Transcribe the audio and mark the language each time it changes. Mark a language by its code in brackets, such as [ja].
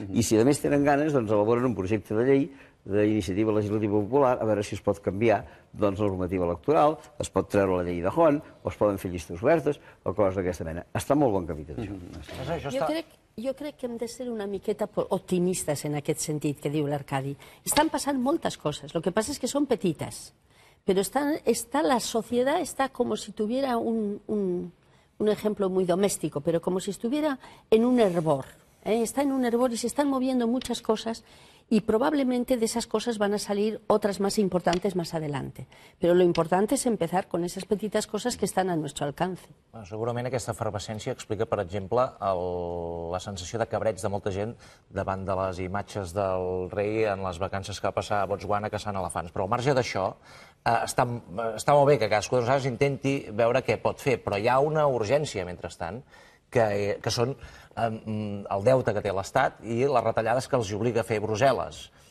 [ca] I si a més tenen ganes, doncs elaboren un projecte de llei d'iniciativa legislativa popular, a veure si es pot canviar la normativa electoral, es pot treure la llei de Juan, o es poden fer llistes obertes, o coses d'aquesta mena. Està molt bon camí, tot això. Jo crec que hem de ser una miqueta optimistes en aquest sentit que diu l'Arcadi. Estan passant moltes coses, lo que passa és que són petites, però [es] la sociedad está como si tuviera un ejemplo muy doméstico, pero como si estuviera en un hervor. Está en un hervor y se están moviendo muchas cosas y probablemente de esas cosas van a salir otras más importantes más adelante. Pero lo importante es empezar con esas petitas cosas que están a nuestro alcance. [ca] Bueno, segurament aquesta efervescència explica, per exemple, la sensació de cabreig de molta gent davant de les imatges del rei en les vacances que va passar a Botswana caçant elefants. Però al marge d'això, està molt bé que cadascú de nosaltres intenti veure què pot fer, però hi ha una urgència, mentrestant, que són el deute que té l'Estat i les retallades que els obliga a fer Brussel·les.